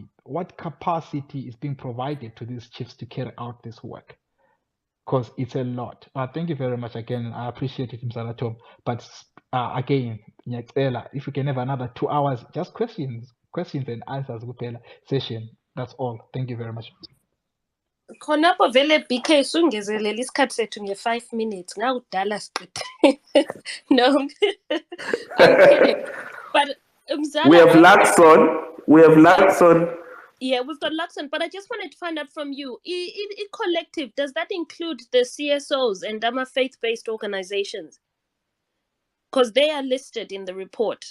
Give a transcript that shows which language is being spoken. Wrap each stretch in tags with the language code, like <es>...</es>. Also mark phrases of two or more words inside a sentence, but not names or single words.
<en>What capacity is being provided to these chiefs to carry out this work? Because it's a lot. Thank you very much again. I appreciate it, Mr. Tom. But again, if we can have another 2 hours, just questions and answers session. That's all. Thank you very much.</en> <nd>Khonapho vele BK sungezelela isikhathi sethu nge5 minutes ngakudala siqede.</nd> <en>No. Okay. But we have Luxon. Yeah, we've got Luxon, but I just wanted to find out from you, collective, does that include the CSOs and faith-based organizations? Because they are listed in the report.</en>